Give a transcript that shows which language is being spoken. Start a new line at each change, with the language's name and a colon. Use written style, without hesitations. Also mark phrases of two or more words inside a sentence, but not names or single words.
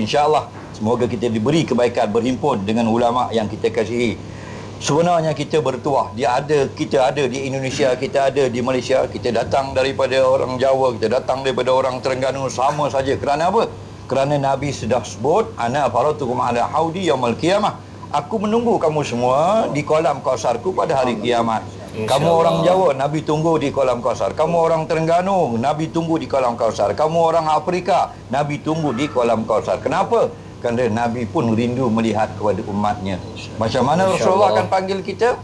Malay: InsyaAllah semoga kita diberi kebaikan berhimpun dengan ulama yang kita kasihi. Sebenarnya kita bertuah, kita ada di Indonesia, kita ada di Malaysia, kita datang daripada orang Jawa, kita datang daripada orang Terengganu, sama saja. Kerana apa? Kerana Nabi sudah sebut,
Arabic: أنا فرطكم على الحوض يوم القيامة.
Malay: Aku menunggu kamu semua di kolam kausarku pada hari kiamat. Kamu orang Jawa, Nabi tunggu di kolam kausar. Kamu orang Terengganu, Nabi tunggu di kolam kausar. Kamu orang Afrika, Nabi tunggu di kolam kausar. Kenapa? Kerana Nabi pun rindu melihat kepada umatnya. Macam mana Rasulullah akan panggil kita?